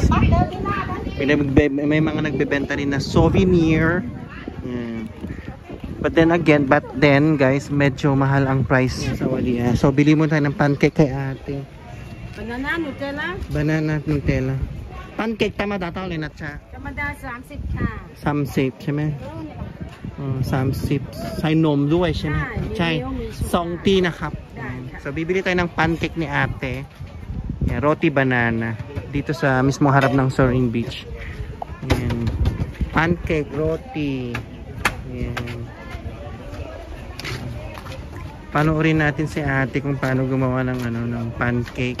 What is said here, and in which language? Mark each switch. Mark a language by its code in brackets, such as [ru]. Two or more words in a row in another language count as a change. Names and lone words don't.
[tl] May mga nagbebenta rin na souvenir. Yan. [en] But then guys, [tl] medyo mahal ang price sa wali. So bili mo tayo ng pancake kay ate. [en] Banana Nutella. Pancake [th] ธรรมดาเท่าไหร่นะจ๊ะธรรมดา30ค่ะ30ใช่ไหม30ใส่นมด้วยใช่ไหมใช่2 ตีนะครับ [tl] so bibili tayo ng pancake ni ate. Yeah, roti banana dito sa mismo harap ng Soreen Beach. Yan. Pancake, roti. Yan. Panoorin natin si ate kung paano gumawa ng ng pancake.